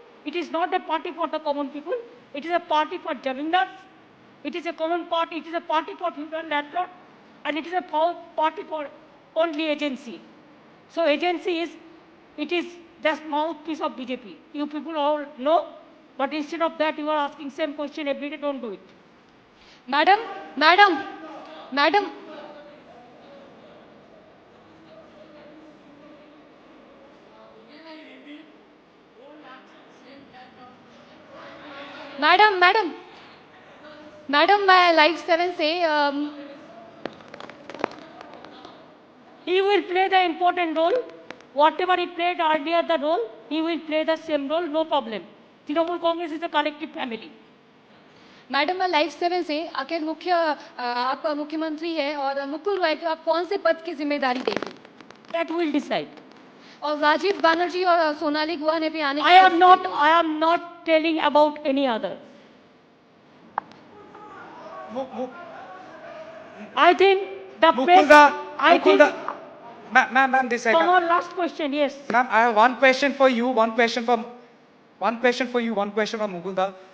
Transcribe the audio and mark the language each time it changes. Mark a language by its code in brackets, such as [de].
[en] It is not a party for the common people. It is a party for Jamindars. It is a common party. It is a party for people landlord. And it is a party for only agency. So agency is, it is just mouthpiece of BJP. You people all know. But instead of that, you are asking same question every day. Don't do it. [hi] Madam madam madam madam madam madam मैं live 7 से [en] He will play the important role. Whatever he played earlier the role, he will play the same role, no problem. Trinamool Congress is a collective family. [hi] Madam मैं live 7 से आखिर आप मुख्यमंत्री है और मुकुल रॉय को आप कौन से पद की जिम्मेदारी देंगे [en] That will decide. [hi] और राजीव बनर्जी और सोनाली गुहा भी आने [en] I am not telling about any other. I think the Mukulda, I think, Mukulda, ma'am, this side. come on, last question, yes. Ma'am, I have one question for you, one question for Mukulda.